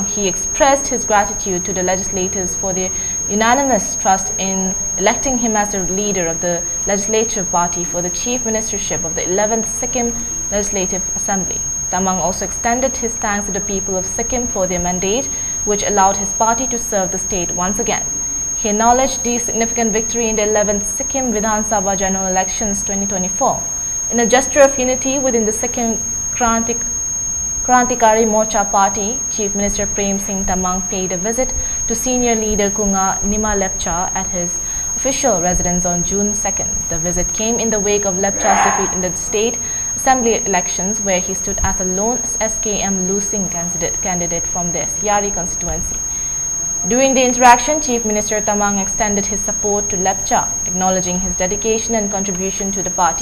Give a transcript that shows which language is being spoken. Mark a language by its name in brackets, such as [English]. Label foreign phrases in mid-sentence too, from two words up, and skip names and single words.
[English] He expressed his gratitude to the legislators for their unanimous trust in electing him as the leader of the legislative party for the chief ministership of the 11th Sikkim Legislative Assembly. Tamang also extended his thanks to the people of Sikkim for their mandate, which allowed his party to serve the state once again. He acknowledged the significant victory in the 11th Sikkim Vidhan Sabha General Elections 2024. In a gesture of unity within the Sikkim Krantikari Morcha party, Chief Minister Prem Singh Tamang paid a visit to senior leader Kunga Nima Lepcha at his official residence on June 2nd. The visit came in the wake of Lepcha's defeat in the state assembly elections, where he stood as a lone SKM losing candidate from the Siari constituency. During the interaction, Chief Minister Tamang extended his support to Lepcha, acknowledging his dedication and contribution to the party.